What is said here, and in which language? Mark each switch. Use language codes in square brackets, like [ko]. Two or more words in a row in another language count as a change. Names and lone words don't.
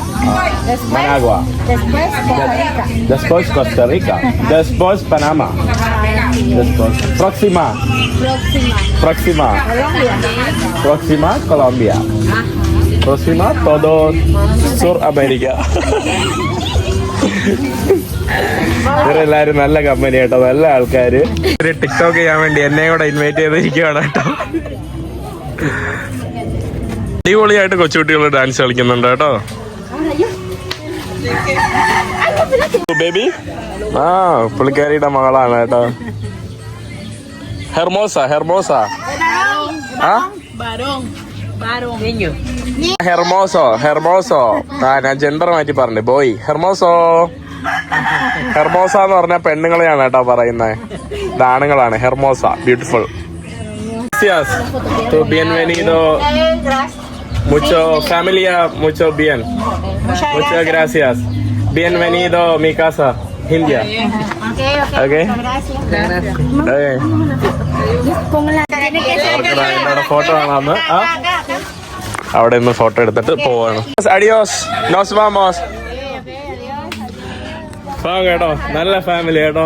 [es] Managua. Después Costa Rica. Después Costa Rica. Después Panamá. Después. Próxima. Colombia. Próxima todo Suramérica. [ml] ഇവരെല്ലാരും നല്ല കമ്പനി കേട്ടോ, നല്ല ആൾക്കാര്. ഒരു ടിക്ടോക്ക് ചെയ്യാൻ വേണ്ടി എന്നെ കൂടെ ഇൻവൈറ്റ് ചെയ്തിരിക്കുകയാണ് കേട്ടോ. അടിപൊളിയായിട്ട് കൊച്ചുകുട്ടികൾ ഡാൻസ് കളിക്കുന്നുണ്ട് കേട്ടോ. ബേബി പുള്ളിക്കാരിയുടെ മകളാണ് കേട്ടോ. [es] hermosa hermoso. [ml] ഞാൻ ജെൻഡർ മാറ്റി പറഞ്ഞു ബോയ്. ഹെർമോസ എന്ന് പറഞ്ഞാൽ പെണ്ണുങ്ങളെയാണ് കേട്ടോ പറയുന്നത്. ഇത് ആണുങ്ങളാണ്. ഹെർമോസ ബ്യൂട്ടിഫുൾ. [es] Bienvenido. Mucho familia, mucho bien. Muchas gracias. Bienvenido a mi casa, India. [ml] Okay. ഫോട്ടോ കാണാന്ന്. അവിടെ നിന്ന് ഫോട്ടോ എടുത്തിട്ട് പോവാണ്. [es] Adiós, nos vamos. [ml] കേട്ടോ, നല്ല ഫാമിലി കേട്ടോ.